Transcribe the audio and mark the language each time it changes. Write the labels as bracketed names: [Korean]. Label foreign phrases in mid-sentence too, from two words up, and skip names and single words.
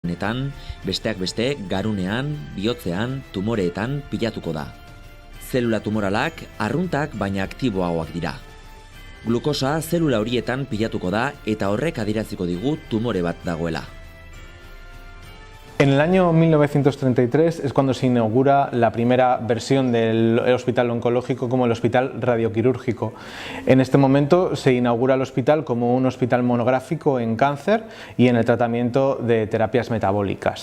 [Basque] honetan, besteak beste, garunean, bihotzean, tumoreetan pilatuko da. Zelula tumoralak arruntak baina aktiboagoak dira. Glukosa zelula horietan pilatuko da eta horrek adieraziko digu tumore bat dagoela. [Spanish] En el año 1933 es cuando se inaugura la primera versión del hospital oncológico como el hospital radioquirúrgico. En este momento se inaugura el hospital como un hospital monográfico en cáncer y en el tratamiento de terapias metabólicas.